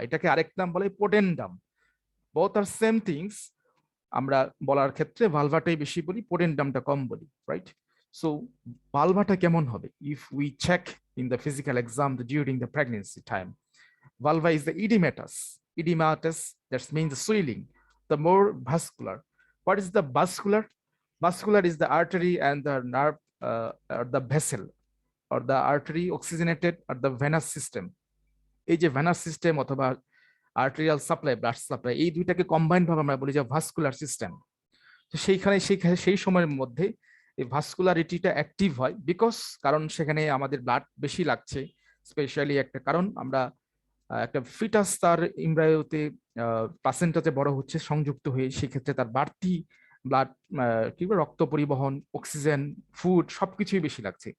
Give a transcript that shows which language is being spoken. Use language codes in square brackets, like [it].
[bn] এটাকে আরেক নাম বলে পোটেন্ডাম। [en] Both are same things. [bn] আমরা বলার ক্ষেত্রে ভালভাটাই বেশি বলি, পোটেন্ডামটা কম বলি, রাইট? [en] so [bn] ভালভাটা কেমন হবে? [en] If we check in the physical exam during the pregnancy time, vulva is the edematous. Edematous, that means the swelling, the more vascular. What is the vascular? Vascular is the artery and the nerve, or the vessel, or the artery oxygenated or the venous system. [bn] এই যে venous system অথবা arterial supply, blood supply, এই দুইটাকে combined ভাবে আমরা বলি যে vascular system. তো সেই সময়ের মধ্যে এই ভাস্কুলারিটিটা অ্যাক্টিভ হয়, বিকজ কারণ সেখানে আমাদের ব্লাড বেশি লাগছে। স্পেশালি একটা কারণ, আমরা একটা ফিটাস তার ইমব্রায়োতে প্লাসেন্টাতে বড় হচ্ছে সংযুক্ত হয়ে, সেক্ষেত্রে তার বাড়তি ব্লাড, কি বলে, রক্ত পরিবহন, অক্সিজেন, ফুড সবকিছুই বেশি লাগছে।